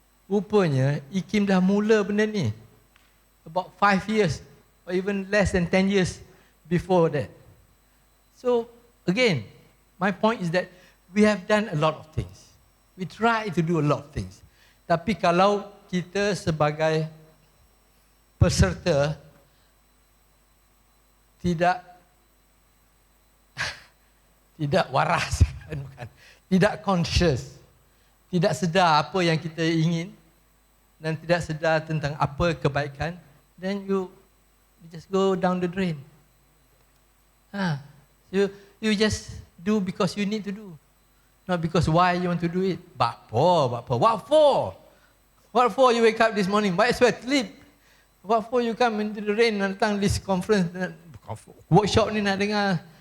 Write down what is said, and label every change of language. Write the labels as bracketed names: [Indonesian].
[Malay] Rupanya, IKIM dah mula benda ni. [English] About 5 years, or even less than 10 years before that. So, again, my point is that we have done a lot of things. We try to do a lot of things. [Malay] Tapi kalau kita sebagai peserta tidak waras, bukan, tidak conscious, tidak sedar apa yang kita ingin dan tidak sedar tentang apa kebaikan, [English] then you just go down the drain. You just do because you need to do. Not because why you want to do it. What for? What for you wake up this morning? Might as well sleep. What for you come into the rain and [Malay] datang [English] this conference, workshop [Malay] ni nak dengar.